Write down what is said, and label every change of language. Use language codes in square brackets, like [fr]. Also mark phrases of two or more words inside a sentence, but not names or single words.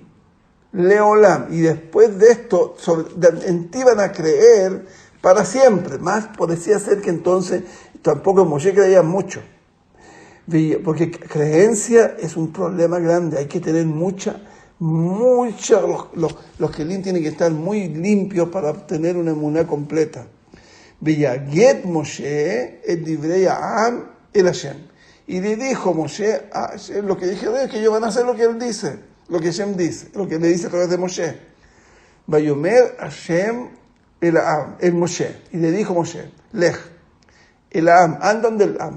[es] Leolam, y después de esto, en ti van a creer para siempre. Más parecía ser que entonces tampoco Moshe creía mucho. Porque creencia es un problema grande, hay que tener mucha, los kelim tienen que estar muy limpios para obtener una emuná completa. [he] ויגד משה את דברי העם אל השם. [es] Y le dijo Moshe a Hashem, lo que dije es que ellos van a hacer lo que él dice. Lo que Hashem dice, lo que le dice a través de Moshe. [he] ויאמר השם אל משה. [es] Y le dijo Moshe, [he] לך אל העם, [es] andan del Am.